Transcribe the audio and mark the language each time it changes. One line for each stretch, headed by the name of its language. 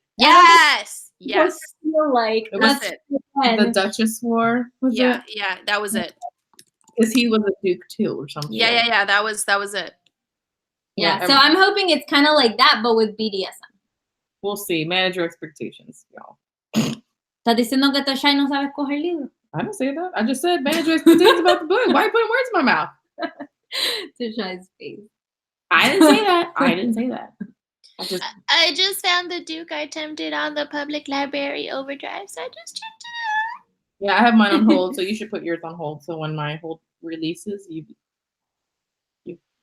English: Yes. Feel like was it. The Duchess War. Yeah, that was it. Because he was a Duke too, or something. Yeah. That was it. Yeah. So I'm hoping it's kind of like that, but with BDSM. We'll see. Manage your expectations, y'all.
Spanish: ¿Estás diciendo que Tashay no sabe escoger libro?
English: I didn't say that. I just said manage your expectations about the book. Why are you putting words in my mouth? Tashay's face. I didn't say that. I just found the Duke I tempted on the public library overdrive, so I just checked it out. Yeah, I have mine on hold, so you should put yours on hold. So when my hold releases, you see